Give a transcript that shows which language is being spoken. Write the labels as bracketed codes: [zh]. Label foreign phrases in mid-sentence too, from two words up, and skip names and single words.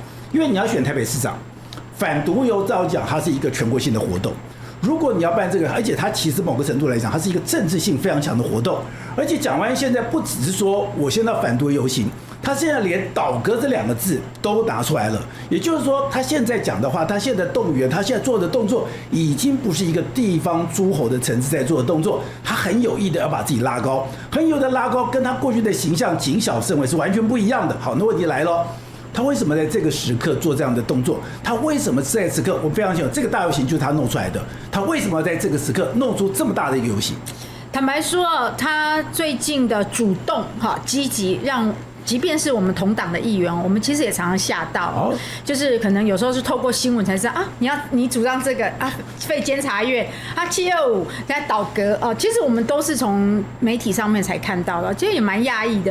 [zh] 因為你要選台北市長，反獨遊照講它是一個全國性的活動。如果你要辦這個，而且它其實某個程度來講，它是一個政治性非常強的活動。而且蔣萬安現在不只是說我現在要反獨遊行， 他現在連倒閣這2個字都拿出來了，也就是說，他現在講的話，他現在動員，他現在做的動作，已經不是一個地方諸侯的層次在做的動作，他很有意的要把自己拉高，很有的拉高，跟他過去的形象谨小慎微是完全不一樣的。好，那問題來了。他為什麼在這個時刻做這樣的動作？他為什麼在此刻？我非常清楚，這個大遊行就是他弄出來的。他為什麼要在這個時刻弄出這麼大的一個遊行？坦白說，他最近的主動積極讓。即便是我們同黨的議員，我們其實也常常嚇到，就是可能有時候是透過新聞才知道啊，你主張這個啊，廢監察院啊，725在倒閣哦，其實我們都是從媒體上面才看到的，其實也蠻訝異的。